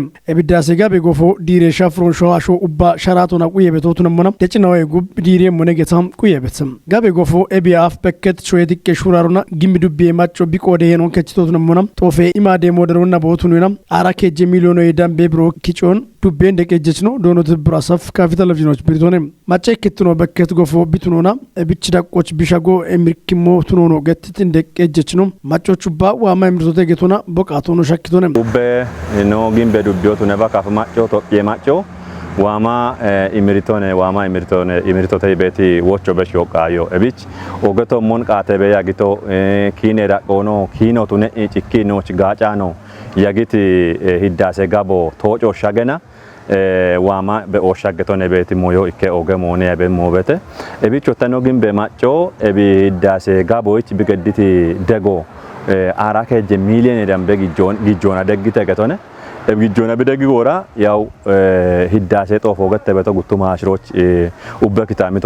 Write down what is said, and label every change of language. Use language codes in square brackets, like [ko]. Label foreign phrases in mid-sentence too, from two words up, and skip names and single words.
[kbr] እቢዳሴ ጋቤ ጎፎ ዲሬ ሻፍሮን ሸዋሾ ኡባ ሸራቶና ቁየ ቤቶቱን ሞና ደጭናዊ ጉብ ዲሬ ሞነገታም ቁየ ቤትም ጋቤ ጎፎ ኤቢአፍ በከት ሾየቲከ ሹራሩና ግምዱቤ ማጮ ቢቆደ ሄኖን ከችቶቱን ሞና ጦፌ ኢማዴ ሞደሩና ቦቱኑና አራኬጅ ሚሊዮን የዳምቤ ብሮ ኪጮን ዱቤ እንደቀጀች ነው ዶኖት ብራሰፍ ካፒታል ቪዥኖች ብሪቶንም ማጨ ክትኖ በከት ጎፎ ቢቱኖና እብች ዳቆች ቢሻጎ ኤምሪክሞ ቱኖኖ ገትት እንደቀጀች ነው ማጮቹ ባ ዋማ ምርቶተ ገቶና ቦቃቶኖ ሻክቶነ ኡበ ኖ ጊምቤ ዱቢዮቱ ነባ ካፍ ማጮ ቶጴ ማጮ ዋማ ኢምሪቶተ ቤቲ ወቾ በሽዮቃዮ እብች ኦገቶ ሞን ቃተበ ያጊቶ ኪኔ ዳቆኖ ኪኖቱ ነ ጭኪኖች ጋጫ ነው ያጊት ሂዳሴ ጋቦ ቶጮ ሻገና ዋማ በኦሻገቶን ቤት ሞዮ ኢከ ኦገ ሞኔ ያበ ሞበተ እቢቾ ተኖ ግን በማጮ እቢ ዳሴ ጋቦች ቢገድቲ ደጎ አራከ ሚሊዮን ደምበ ጊጆና ደግተ ገቶነ እብጊጆና በደግ ጎራ ያው ሂዳሴ ጦፎ ገተበቶ ጉቱማ አሽሮች ኡበክታሚቶች